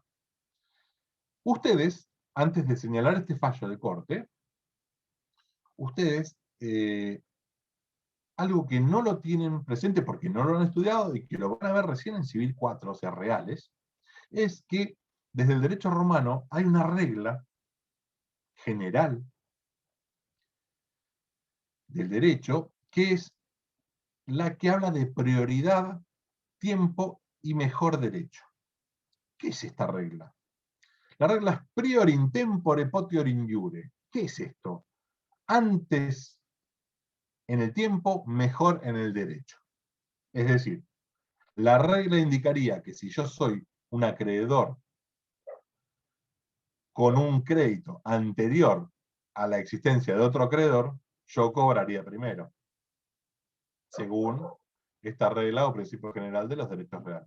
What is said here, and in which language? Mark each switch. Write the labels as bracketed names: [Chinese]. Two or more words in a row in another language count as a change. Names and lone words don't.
[Spanish] Ustedes, antes de señalar este fallo de corte, ustedes, algo que no lo tienen presente porque no lo han estudiado y que lo van a ver recién en Civil 4, o sea, reales, es que desde el derecho romano hay una regla general del derecho que es la que habla de prioridad, tiempo y mejor derecho. ¿Qué es esta regla? La regla es [Latin] prior in tempore potior in iure. [Spanish] ¿Qué es esto? Antes en el tiempo, mejor en el derecho. Es decir, la regla indicaría que si yo soy un acreedor con un crédito anterior a la existencia de otro acreedor, yo cobraría primero, según esta regla o principio general de los derechos reales.